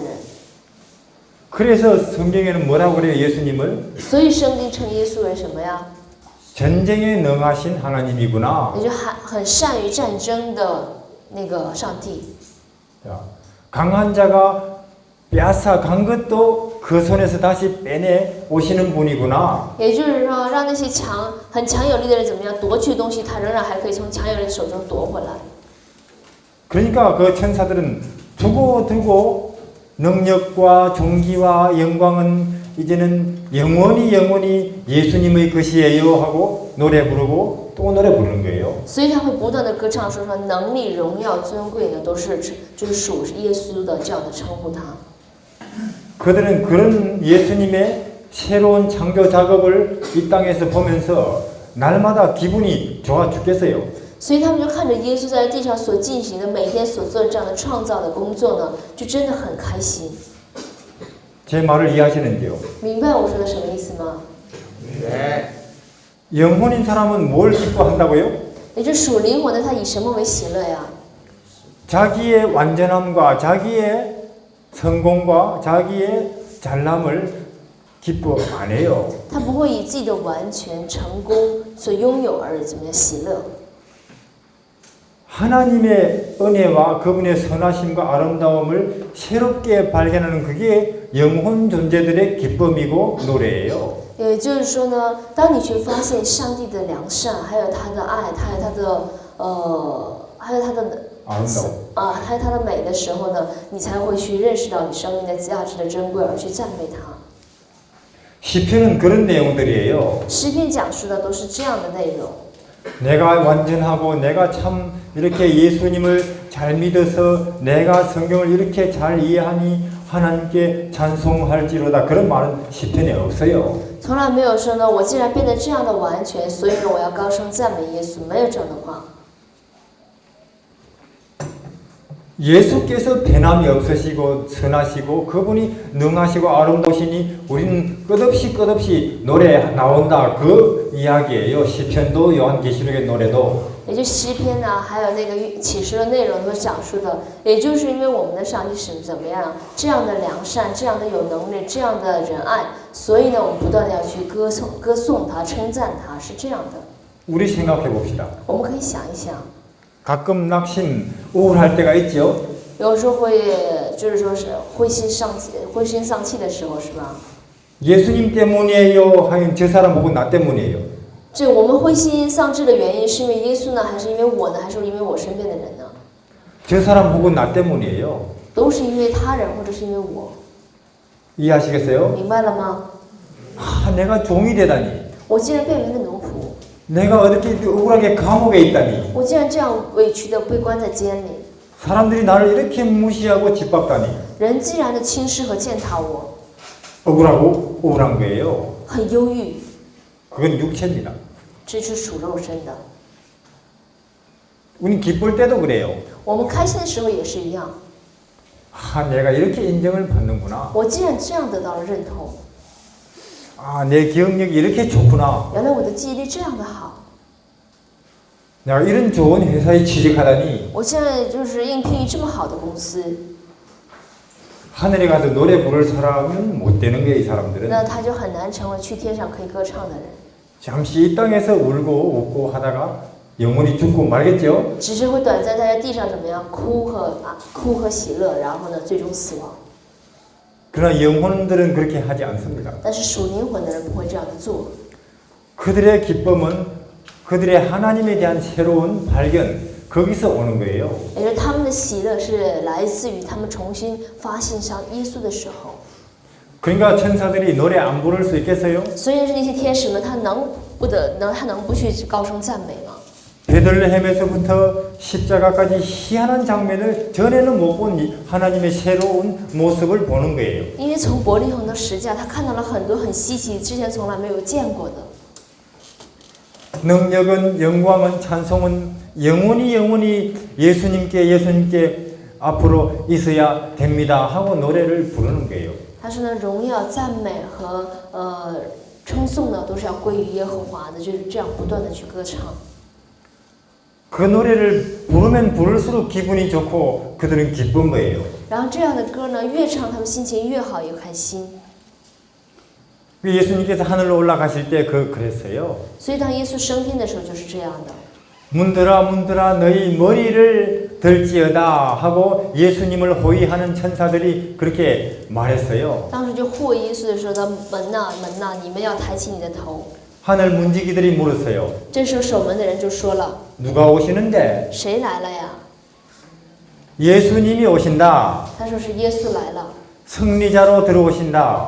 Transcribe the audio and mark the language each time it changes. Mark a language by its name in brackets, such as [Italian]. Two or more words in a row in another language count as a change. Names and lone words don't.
[Korean] 그래서 성경에는 뭐라고 그래요? 예수님을 [Chinese] 所以圣经称耶稣为什么呀？ [Korean] 전쟁에 능하신 하나님이구나. [Chinese] 也就很善于战争的那个上帝。 [Korean] 자, 강한 자가 빼앗아간 것도 그 손에서 다시 빼내 오시는 분이구나. [Chinese] 也就是说，让那些很强有力的人怎么样夺去东西，他仍然还可以从强有力的手中夺回来。 [Korean] 그러니까 그 천사들은 두고 능력과 존귀와 영광은 이제는 영원히 예수님의 것이에요 하고 노래 부르고 또 노래 부르는 거예요. [Chinese] 所以他会不断的歌唱说能力、荣耀、尊贵呢，都是就是属耶稣的这样的称呼他。 [Korean] 그들은 그런 예수님의 새로운 창조 작업을 이 땅에서 보면서 날마다 기분이 좋아 죽겠어요. [Chinese] 所以他们就看着耶稣在地上所进行的每天所做的这样的创造的工作呢，就真的很开心。 [Korean] 제 말을 이해하시는지요? [Chinese] 明白我说的什么意思吗？ [Korean] 네. 영혼인 사람은 뭘 기뻐한다고요? [Chinese] 也就属灵魂的，他以什么为喜乐呀？ [Korean] 자기의 완전함과 자기의 성공과 자기의 잘남을 기뻐 안 해요. [Chinese] 他不会以自己的完全成功所拥有而怎么样喜乐。 [Korean] 하나님의 은혜와 그분의 선하심과 아름다움을 새롭게 발견하는 그게 영혼 존재들의 기쁨이고 노래예요. [Chinese] 也就是说呢，当你去发现上帝的良善，还有他的爱，还有他的 [Korean] 아름다움. [Chinese] 还有他的美的时候呢，你才会去认识到你生命的价值的珍贵，而去赞美他。 [Korean] 시편은 그런 내용들이에요. [Chinese] 诗篇讲述的都是这样的内容。 [Korean] 내가 완전하고 내가 참 이렇게 예수님을 잘 믿어서 내가 성경을 이렇게 잘 이해하니 하나님께 찬송할지로다 그런 말은 시편에 없어요. [Chinese] 从来没有说呢，我既然变得这样的完全，所以呢，我要高声赞美耶稣，没有这样的话。 [Korean] 예수께서 변함이 없으시고 선하시고 그분이 능하시고 아름다우시니 우리는 끝없이 노래 나온다 그 이야기예요. 시편도 요한계시록의 노래도. [Chinese] 也就诗篇呢，还有那个启示的内容所讲述的，也就是因为我们的上帝是怎么样这样的良善，这样的有能力，这样的仁爱，所以呢，我们不断的要去歌颂他，称赞他，是这样的。 [Korean] 우리 생각해 봅시다. [Chinese] 我们可以想一想， [Korean] 가끔 낙심, 우울할 때가 있죠. [Chinese] 有时候会就是说是灰心丧气的时候，是吧？ [Korean] 예수님 때문이에요. 하긴 저 사람 보고 나 때문이에요. [Chinese] 这我们灰心丧志的原因是因为耶稣呢，还是因为我呢，还是因为我身边的人呢？ [Korean] 저 사람 보고 나 때문이에요. [Chinese] 都是因为他人，或者是因为我， [Korean] 이해하시겠어요? [Chinese] 明白了吗？ [Korean] 내가 종이 되다니. [Chinese] 我竟然变为了奴仆， [Korean] 내가 어떻게 억울하게 감옥에 있다니. [Chinese] 我竟然这样委屈的被关在监里， [Korean] 사람들이 나를 이렇게 무시하고 짓밟다니. [Chinese] 人竟然的轻视和践踏我， [Korean] 억울하고 우울한 거예요. [Chinese] 很忧郁， [Korean] 그건 육체입니다. [Chinese] 这是属肉身的。 [Korean] 우린 기쁠 때도 그래요. [Chinese] 我们开心的时候也是一样， [Korean] 내가 이렇게 인정을 받는구나. [Chinese] 我竟然这样得到了认同， [Korean] 내 기억력이 이렇게 좋구나. [Chinese] 原来我的记忆力这样的好， [Korean] 내가 이런 좋은 회사에 취직하다니. [Chinese] 我现在就是应聘这么好的公司， [Korean] 하늘에 가서 노래 부를 사람은 못 되는 거예요, 이 사람들은. [Chinese] 那他就很难成为去天上可以歌唱的人， [Korean] 잠시 이 땅에서 울고 웃고 하다가 영원히 죽고 말겠죠? [Chinese] 只是会短暂在地上怎么样哭和喜乐，然后呢最终死亡。 [Korean] 그러나 영혼들은 그렇게 하지 않습니다. [Chinese] 但是属灵魂的人不会这样的做， [Korean] 그들의 기쁨은 그들의 하나님에 대한 새로운 발견, 거기서 오는 거예요. [Chinese] 也就是他们的喜乐是来自于他们重新发现上耶稣的时候。 [Korean] 그러니까 천사들이 노래 안 부를 수 있겠어요? [Chinese] 所以是那些天使们，他能不去高声赞美吗？ [Korean] 베들레헴에서부터 십자가까지 희한한 장면을 전에는 못 본 하나님의 새로운 모습을 보는 거예요. [Chinese] 因为从伯利恒的十架，他看到了很多很稀奇，之前从来没有见过的。 [Korean] 능력은 영광은 찬송은 영원히 예수님께 앞으로 있어야 됩니다 하고 노래를 부르는 거예요. [Chinese] 他说呢，荣耀、赞美和称颂呢，都是要归于耶和华的，就是这样不断的去歌唱。 [Korean] 그 노래를 부르면 부를수록 기분이 좋고 그들은 기쁜 거예요. [Chinese] 然后这样的歌呢，越唱他们心情越好，越开心。 [Korean] 예수님께서 하늘로 올라가실 때 그랬어요. [Chinese] 所以当耶稣升天的时候就是这样的。 [Korean] 문들아 너희 머리를 들지어다 하고 예수님을 호위하는 천사들이 그렇게 말했어요. [Chinese] 当时就护耶稣的时候，他门呐，你们要抬起你的头。 [Korean] 하늘 문지기들이 물었어요. [Chinese] 这时候守门的人就说了， [Korean] 누가 오시는데? [Chinese] 谁来了呀？ [Korean] 예수님이 오신다. [Chinese] 他说是耶稣来了， [Korean] 승리자로 들어오신다.